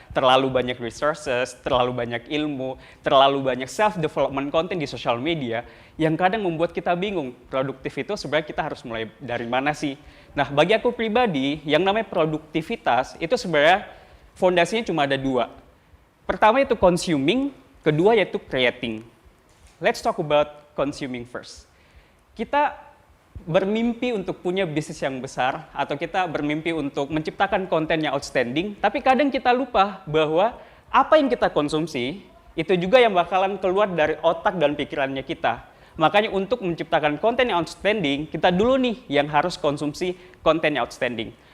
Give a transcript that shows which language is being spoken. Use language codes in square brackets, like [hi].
[id] Terlalu banyak resources, terlalu banyak ilmu, terlalu banyak self-development content di social media, yang kadang membuat kita bingung, produktif itu sebenarnya kita harus mulai dari mana sih? Nah, bagi aku pribadi, yang namanya produktivitas itu sebenarnya fondasinya cuma ada 2. Pertama itu consuming, kedua yaitu creating. [en] Let's talk about consuming first. [id] Kita bermimpi untuk punya bisnis yang besar, atau kita bermimpi untuk menciptakan konten yang outstanding, tapi kadang kita lupa bahwa apa yang kita konsumsi, itu juga yang bakalan keluar dari otak dan pikirannya kita. Makanya untuk menciptakan konten yang outstanding, kita dulu nih yang harus konsumsi konten yang outstanding.